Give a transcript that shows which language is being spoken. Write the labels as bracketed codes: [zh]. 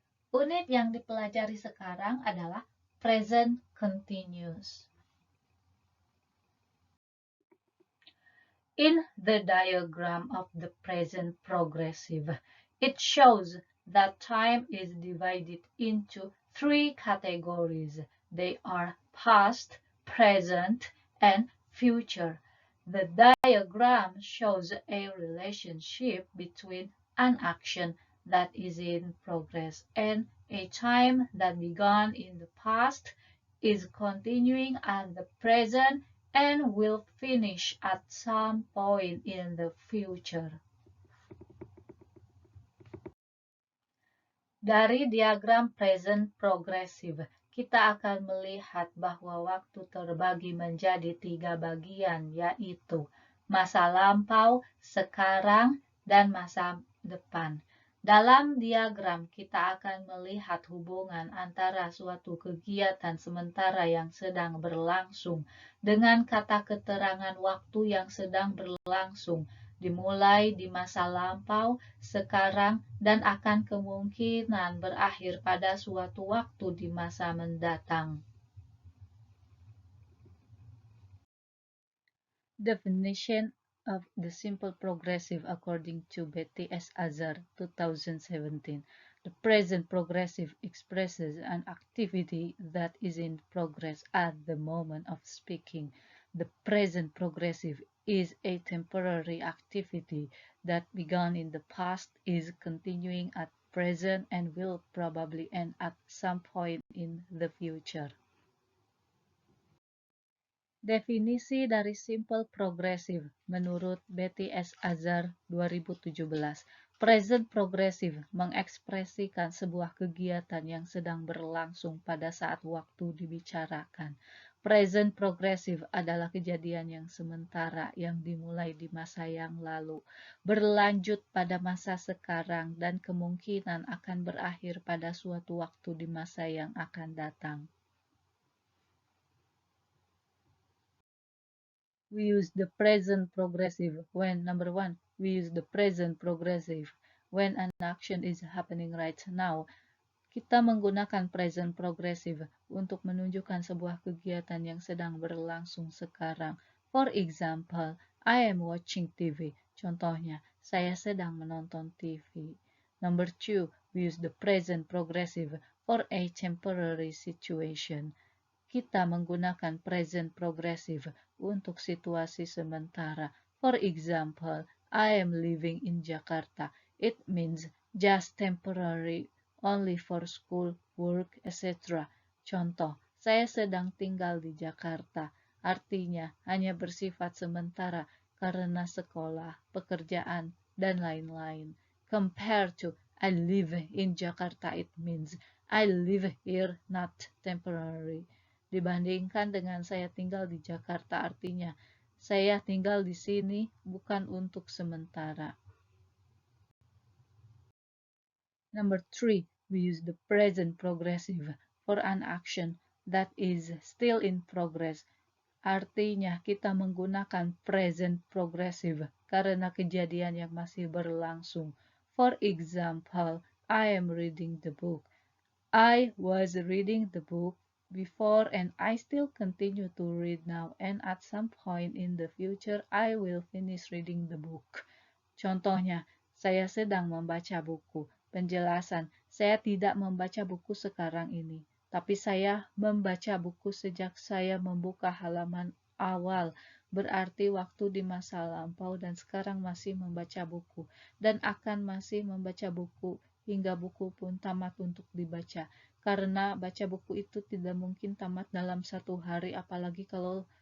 [id] Unit yang dipelajari sekarang adalah present continuous. [en] In the diagram of the present progressive, it shows that time is divided into three categories. They are past, present, and future. The diagram shows a relationship between an action that is in progress and a time that began in the past, is continuing at the present, and will finish at some point in the future. [id] Dari diagram present progressive, kita akan melihat bahwa waktu terbagi menjadi 3 bagian, yaitu masa lampau, sekarang, dan masa depan. Dalam diagram, kita akan melihat hubungan antara suatu kegiatan sementara yang sedang berlangsung dengan kata keterangan waktu yang sedang berlangsung, dimulai di masa lampau, sekarang, dan akan kemungkinan berakhir pada suatu waktu di masa mendatang. [en] Definition of the simple progressive according to Betty S. Azar, 2017. The present progressive expresses an activity that is in progress at the moment of speaking. The present progressive is a temporary activity that began in the past, is continuing at present, and will probably end at some point in the future. [id] Definisi dari simple progressive menurut Betty S. Azar 2017. Present progressive mengekspresikan sebuah kegiatan yang sedang berlangsung pada saat waktu dibicarakan. Present progressive adalah kejadian yang sementara yang dimulai di masa yang lalu, berlanjut pada masa sekarang, dan kemungkinan akan berakhir pada suatu waktu di masa yang akan datang. [en] We use the present progressive when, number one, we use the present progressive when an action is happening right now. [id] Kita menggunakan present progressive untuk menunjukkan sebuah kegiatan yang sedang berlangsung sekarang. [en] For example, I am watching TV. [id] Contohnya, saya sedang menonton TV. [en] Number two, we use the present progressive for a temporary situation. [id] Kita menggunakan present progressive untuk situasi sementara. [en] For example, I am living in Jakarta. It means just temporary, only for school, work, etc. [id] Contoh, saya sedang tinggal di Jakarta. Artinya hanya bersifat sementara karena sekolah, pekerjaan, dan lain-lain. [en] Compared to I live in Jakarta, it means I live here, not temporary. [id] Dibandingkan dengan saya tinggal di Jakarta, artinya saya tinggal di sini bukan untuk sementara. [en] Number three, we use the present progressive for an action that is still in progress. [id] Artinya kita menggunakan present progressive karena kejadian yang masih berlangsung. [en] For example, I am reading the book. I was reading the book before and I still continue to read now, and at some point in the future I will finish reading the book. [id] Contohnya, saya sedang membaca buku. Penjelasan, saya tidak membaca buku sekarang ini, tapi saya membaca buku sejak saya membuka halaman awal, berarti waktu di masa lampau, dan sekarang masih membaca buku, dan akan masih membaca buku hingga buku pun tamat untuk dibaca. Karena baca buku itu tidak mungkin tamat dalam satu hari, apalagi kalau